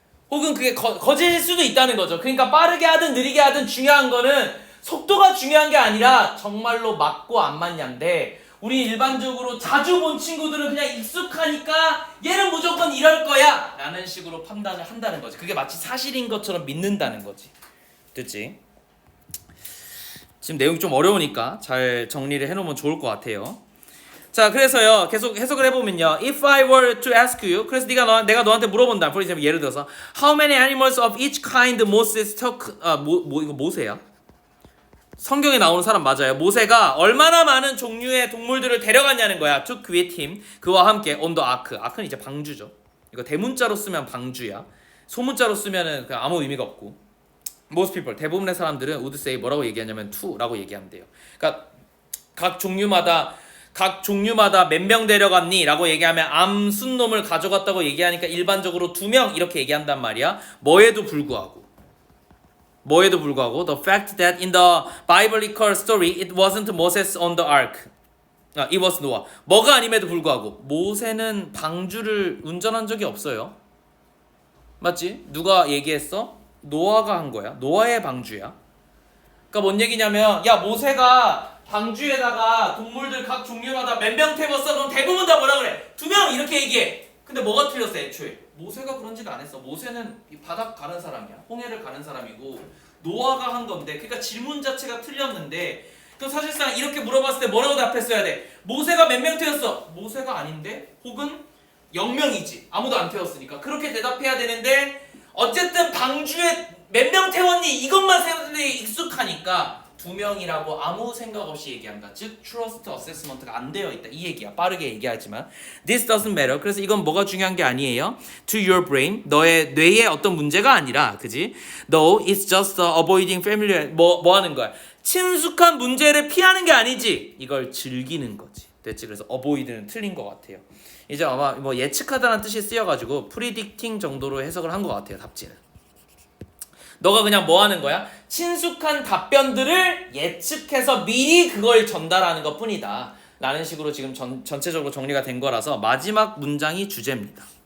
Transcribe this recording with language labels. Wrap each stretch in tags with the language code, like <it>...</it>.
<ko>혹은 그게 거짓일 수도 있다는 거죠. 그러니까 빠르게 하든 느리게 하든 중요한 거는 속도가 중요한 게 아니라 정말로 맞고 안 맞냐인데 우리 일반적으로 자주 본 친구들은 그냥 익숙하니까 얘는 무조건 이럴 거야 라는 식으로 판단을 한다는 거지. 그게 마치 사실인 것처럼 믿는다는 거지. 됐지? 지금 내용이 좀 어려우니까 잘 정리를 해놓으면 좋을 것 같아요. 자, 그래서요 계속 해석을 해보면요.</ko> <en>If I were to ask you,</en> <ko>그래서 내가 너한테 물어본다.</ko> <en>For example,</en> <ko>예를 들어서</ko> <en>How many animals of each kind Moses took?</en> <ko>이거 모세야? 성경에 나오는 사람 맞아요. 모세가 얼마나 많은 종류의 동물들을 데려갔냐는 거야.</ko> <en>took with him.</en> <ko>그와 함께</ko> <en>on the ark.</en> <ko>아크는 이제 방주죠. 이거 대문자로 쓰면 방주야. 소문자로 쓰면은 그냥 아무 의미가 없고.</ko> <en>Most people,</en> <ko>대부분의 사람들은</ko> <en>would say</en> <ko>뭐라고 얘기하냐면 to라고 얘기한대요. 그러니까 각 종류마다 몇 명 데려갔니? 라고 얘기하면 암순놈을 가져갔다고 얘기하니까 일반적으로 2명 이렇게 얘기한단 말이야. 뭐에도 불구하고</ko> <en>the fact that in the biblical story it wasn't Moses on the ark. it was Noah.</en> <ko>뭐가 아님에도 불구하고 모세는 방주를 운전한 적이 없어요. 맞지? 누가 얘기했어? 노아가 한 거야. 노아의 방주야. 그러니까 뭔 얘기냐면 야 모세가 방주에다가 동물들 각 종류마다 몇 명 태웠어? 그럼 대부분 다 뭐라 그래? 2명 이렇게 얘기해. 근데 뭐가 틀렸어 애초에? 모세가 그런 짓 안 했어. 모세는 이 바닥 가는 사람이야. 홍해를 가는 사람이고 노아가 한 건데, 그러니까 질문 자체가 틀렸는데, 그럼 사실상 이렇게 물어봤을 때 뭐라고 답했어야 돼? 모세가 몇 명 태웠어? 모세가 아닌데? 혹은 0명이지. 아무도 안 태웠으니까. 그렇게 대답해야 되는데, 어쨌든 방주에 몇 명 태웠니? 이것만 생각들이 익숙하니까 2명이라고 아무 생각 없이 얘기한다. 즉 trust assessment가 안 되어 있다. 이 얘기야. 빠르게 얘기하지만</ko> <en>this doesn't matter.</en> <ko>그래서 이건 뭐가 중요한 게 아니에요.</ko> <en>To your brain,</en> <ko>너의 뇌에 어떤 문제가 아니라, 그지?</ko> <en>No, it's just avoiding familiar.</en> <ko>뭐 하는 거야? 친숙한 문제를 피하는 게 아니지. 이걸 즐기는 거지. 됐지? 그래서 avoid는 틀린 것 같아요. 이제 아마 뭐 예측하다는 뜻이 쓰여가지고 predicting 정도로 해석을 한 것 같아요. 답지는. 너가 그냥 뭐 하는 거야? 친숙한 답변들을 예측해서 미리 그걸 전달하는 것 뿐이다 라는 식으로 지금 전체적으로 정리가 된 거라서 마지막 문장이 주제입니다.</ko>